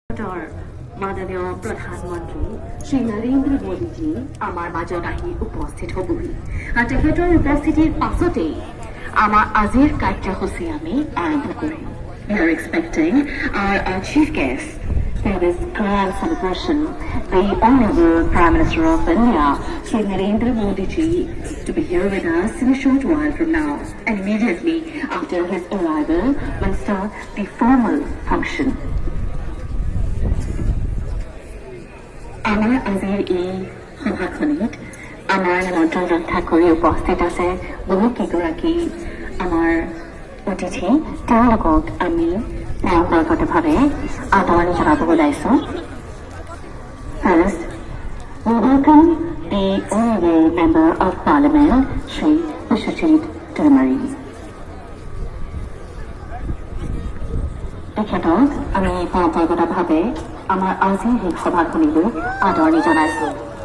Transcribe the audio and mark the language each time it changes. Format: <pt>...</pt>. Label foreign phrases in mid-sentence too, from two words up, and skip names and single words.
<as>তেখেতৰ মাননীয় প্ৰধানমন্ত্ৰী শ্ৰী নৰেন্দ্ৰ মোদীজী আমাৰ মাজত আহি উপস্থিত হ'বহি আৰু তেখেতৰ উপস্থিতিৰ পাছতেই আমাৰ আজিৰ কাৰ্যসূচী আমি আৰম্ভ কৰিম।</as> <en>We are expecting our chief guest for this grand celebration, the Honorable Prime Minister of India, Shri Narendra Modi ji, to be here with us in a short while from now. And immediately after his arrival, we'll start the formal function.</en> <as>আমাৰ আজিৰ এই সভাখনিত আমাৰ নিমন্ত্ৰণ ৰক্ষা কৰি উপস্থিত আছে বহু কেইগৰাকী আমাৰ অতিথি। তেওঁলোকক আমি পৰম্পৰাগতভাৱে আদৰণি জনাব ওলাইছোঁ।</as> <en>First, we welcome the Honorable Member of Parliament, Shri Bishajit Dharmari.</en> <as>তেখেতক আমি পৰম্পৰাগতভাৱে আমাৰ আজিৰ এই সভাখনিলৈ আদৰণি জনাইছোঁ।</as>